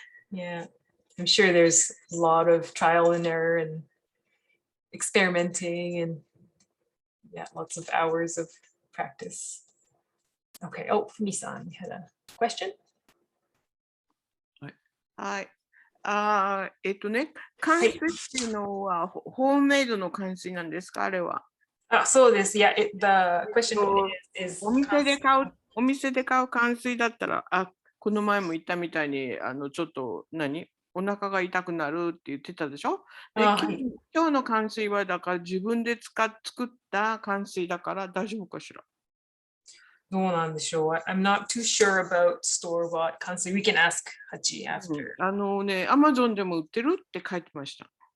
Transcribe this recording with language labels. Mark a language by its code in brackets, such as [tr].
[en] Yeah, I'm sure there's a lot of trial and error and experimenting and lots of hours of practice. Okay, oh, Fumi-san, you had a question? [ja] はい。冠水っていうのはホームメイドの冠水なんですか、あれは。そうです。 [en] Yeah, the question is [ja] お店で買う冠水だったら、この前も言ったみたいに、ちょっとお腹が痛くなるって言ってたでしょ。で、今日の冠水はだから自分で作った冠水だから大丈夫かしら。どうなんでしょう。 [en] I'm not too sure about store-bought 冠水。We can ask Hachi after. [ja] Amazon でも売ってるって書いてました。